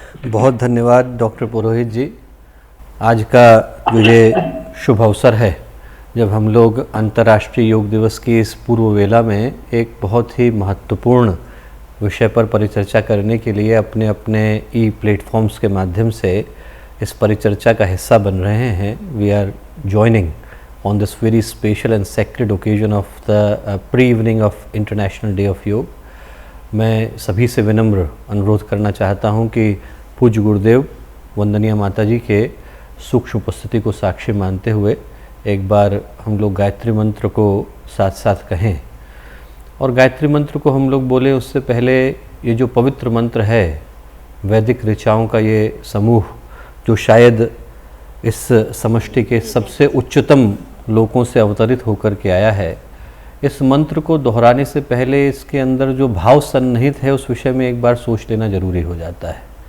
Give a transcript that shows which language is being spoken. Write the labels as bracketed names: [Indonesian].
[Hindi] बहुत धन्यवाद डॉक्टर पुरोहित जी। आज का जो ये शुभ अवसर है, जब हम लोग अंतर्राष्ट्रीय योग दिवस की इस पूर्व वेला में एक बहुत ही महत्वपूर्ण विषय पर परिचर्चा करने के लिए अपने अपने ई प्लेटफॉर्म्स के माध्यम से इस परिचर्चा का हिस्सा बन रहे हैं। [English] We are joining on this very special and sacred occasion of the pre-evening of International Day of Yoga। [Hindi] मैं सभी से विनम्र अनुरोध करना चाहता हूं कि पूज्य गुरुदेव वंदनीय माता जी के सूक्ष्म उपस्थिति को साक्षी मानते हुए एक बार हम लोग गायत्री मंत्र को साथ साथ कहें। और गायत्री मंत्र को हम लोग बोले उससे पहले ये जो पवित्र मंत्र है, वैदिक ऋचाओं का ये समूह, जो शायद इस समष्टि के सबसे उच्चतम लोकों से अवतरित होकर के आया है, इस मंत्र को दोहराने से पहले इसके अंदर जो भाव सन्निहित है उस विषय में एक बार सोच लेना जरूरी हो जाता है।